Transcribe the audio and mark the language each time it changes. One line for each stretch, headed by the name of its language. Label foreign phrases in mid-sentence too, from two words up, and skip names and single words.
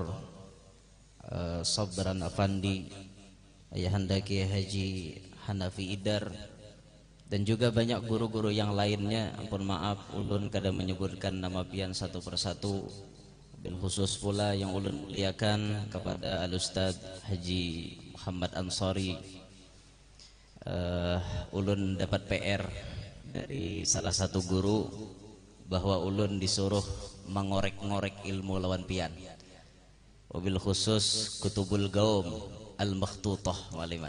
Indonesian: Sabran Afandi, Ayahanda Kiai Haji Hanafi Idar, dan juga banyak guru-guru yang lainnya. Ampun maaf
Banjar: ulun kada
Indonesian: menyebutkan nama pian satu persatu.
Arabic: بالخصوص
Indonesian: pula yang ulun muliakan kepada Al-Ustaz Haji Muhammad Ansari. Ulun dapat PR dari salah satu guru bahwa ulun disuruh mengorek-ngorek ilmu lawan pian,
Arabic: وبالخصوص
Indonesian: Kutubul Gaum Al-Makhtutah walimah.